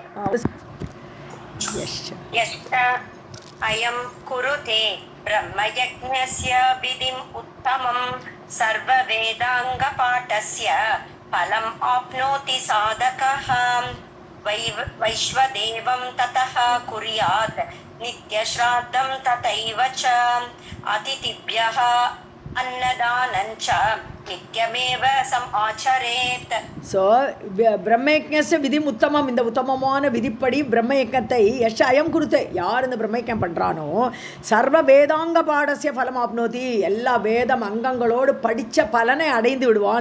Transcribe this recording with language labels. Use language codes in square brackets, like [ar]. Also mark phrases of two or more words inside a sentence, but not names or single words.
[sa] यश्च अयं कुरुते ब्रह्मयज्ञस्य विधिम् उत्तमं सर्ववेदाङ्गपाठस्य फलम् आप्नोति साधकः. वैश्वदेवं ततः कुर्यात् नित्यश्राद्धं तथैव च अतिथिभ्यः अन्नदानं च नित्यमेव समाचरेत्. [ta] ஸோ [sa] ब्रह्मयज्ञस्य विधि उत्तमम्, [ta] இந்த உத்தமமான விதிப்படி பிரம்மயஜ்ஞத்தை [sa] अयं कुरुते, [ta] யார் இந்த பிரம்மயஜ்ஞம் பண்ணுறானோ [sa] सर्व वेदाङ्ग पाठस्य फलम् आप्नोति, [ta] எல்லா வேதம் அங்கங்களோடு படித்த பலனை அடைந்து விடுவான்.